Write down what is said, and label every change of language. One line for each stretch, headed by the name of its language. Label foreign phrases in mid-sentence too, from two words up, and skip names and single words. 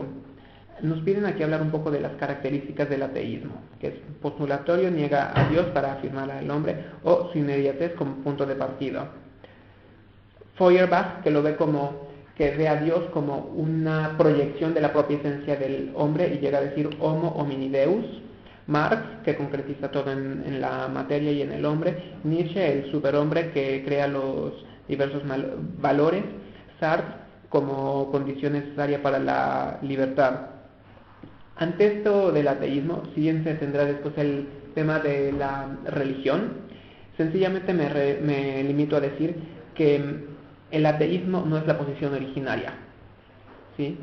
Spanish: Nos piden aquí hablar un poco de las características del ateísmo, que es postulatorio, niega a Dios para afirmar al hombre, o su inmediatez como punto de partida. Feuerbach, que lo ve que ve a Dios como una proyección de la propia esencia del hombre y llega a decir
Latin: homo homini deus.
Spanish: Marx, que concretiza todo en la materia y en el hombre. Nietzsche, el superhombre que crea los diversos valores. Sartre, como condición necesaria para la libertad. Ante esto del ateísmo, si bien se tendrá después el tema de la religión, sencillamente me limito a decir que el ateísmo no es la posición originaria, ¿sí?